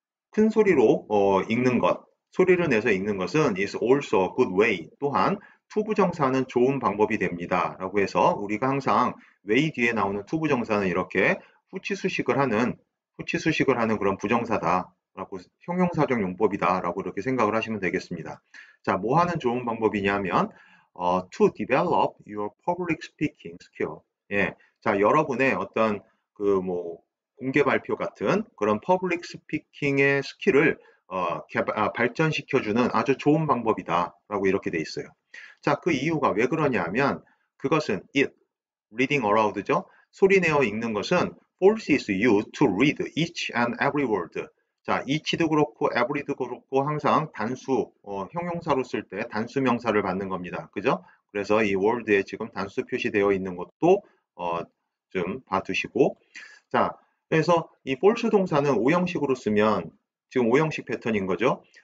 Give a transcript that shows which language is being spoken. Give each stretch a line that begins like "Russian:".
Korean: 큰 소리로 읽는 것, 소리를 내서 읽는 것은
English: is also a good way.
Korean: 또한 투부정사는 좋은 방법이 됩니다. 라고 해서 우리가 항상 way 뒤에 나오는 투부정사는 이렇게 후치수식을 하는 그런 부정사다. 라고 형용사적 용법이다. 라고 이렇게 생각을 하시면 되겠습니다. 자, 뭐 하는 좋은 방법이냐면
English: to develop your public speaking skill.
Korean: 예. 자, 여러분의 어떤 그 뭐 공개 발표 같은 그런 퍼블릭 스피킹의 스킬을 발전시켜주는 아주 좋은 방법이다라고 이렇게 돼 있어요. 자, 그 이유가 왜 그러냐면 그것은
English: reading aloud
Korean: 죠. 소리내어 읽는 것은
English: forces you to read each and every word.
Korean: 자, each도 그렇고 every도 그렇고 항상 단수, 형용사로 쓸 때 단수 명사를 받는 겁니다. 그죠? 그래서 이 word에 지금 단수 표시되어 있는 것도 어, 좀 봐두시고. 자, 그래서 이 false 동사는 오형식으로 쓰면 지금 오형식 패턴인 거죠.